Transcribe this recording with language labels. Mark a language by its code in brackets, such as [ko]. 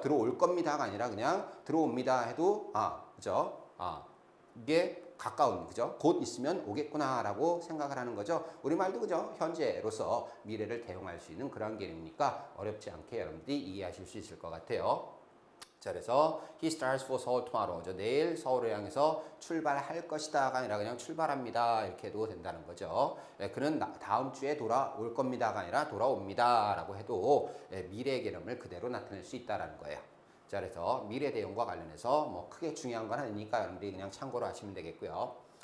[ko] 들어올 겁니다가 아니라 그냥 들어옵니다 해도 그죠? 이게 가까운 그죠? 곧 있으면 오겠구나라고 생각을 하는 거죠. 우리말도 그죠? 현재로서 미래를 대용할 수 있는 그런 개념이니까 어렵지 않게 여러분들이 이해하실 수 있을 것 같아요. 자, 그래서 [en] he starts for Seoul tomorrow. [ko] 내일 서울을 향해서 출발할 것이다가 아니라 그냥 출발합니다. 이렇게 해도 된다는 거죠. 그는 다음 주에 돌아올 겁니다가 아니라 돌아옵니다라고 해도 미래 개념을 그대로 나타낼 수 있다라는 거예요. 자, 그래서 미래 대용과 관련해서 뭐 크게 중요한 건 아니니까 여러분들이 그냥 참고로 하시면 되겠고요.